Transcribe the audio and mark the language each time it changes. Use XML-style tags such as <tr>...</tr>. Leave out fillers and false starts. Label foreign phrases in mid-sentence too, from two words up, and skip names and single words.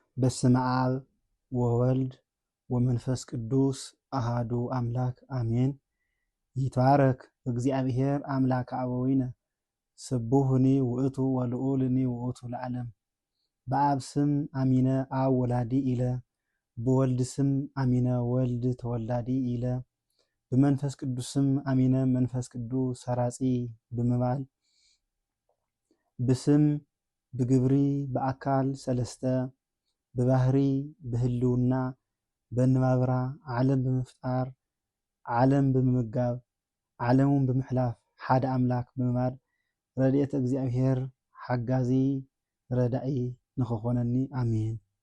<gez>በስመ አብ ወወልድ ወመንፈስ ቅዱስ አሃዱ አምላክ አሜን። ይትባረክ እግዚአብሔር አምላከ አበዊነ ስቡህኒ ውእቱ ወልዑልኒ ውእቱ ለዓለም። በአብ ስም አሚነ አብ ወላዲ ኢለ፣ በወልድ ስም አሚነ ወልድ ተወላዲ ኢለ፣ በመንፈስ ቅዱስ ስም አሚነ መንፈስ ቅዱስ ሰራጺ ብምባል</gez> <ti>ብስም ብግብሪ በአካል ሰለስተ በባህሪ በህልውና በንባብራ ዓለም ብምፍጣር ዓለም ብምምጋብ ዓለሙን ብምሕላፍ ሓደ አምላክ ብምባል</ti> <gez>ረድኤተ እግዚአብሔር</gez> <ti>ሓጋዚ ረዳኢ ንኽኾነኒ አሜን።</ti>